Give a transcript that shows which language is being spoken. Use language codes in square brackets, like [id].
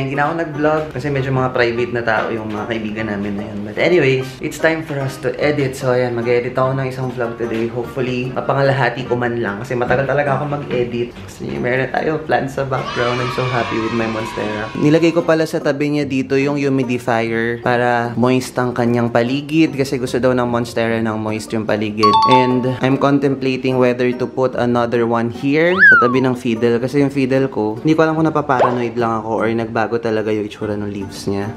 [tl] Hindi na ako nag-vlog kasi medyo mga private na tao yung mga kaibigan namin na yun. [en] But anyways, it's time for us to edit. [tl] So ayan, mag-edit ako ng isang vlog today. Hopefully, mapangalahati ko man lang. Kasi matagal talaga ako mag-edit. Kasi meron tayo plans sa background. [en] I'm so happy with my Monstera. [tl] Nilagay ko pala sa tabi niya dito yung humidifier para moist ang kanyang paligid. Kasi gusto daw ng Monstera ng moist yung paligid. [en] And I'm contemplating whether to put another one here [tl] sa tabi ng fiddle. Kasi yung fiddle ko, hindi ko alam kung napaparanoid lang ako or nagbago talaga yung itsura ng leaves niya.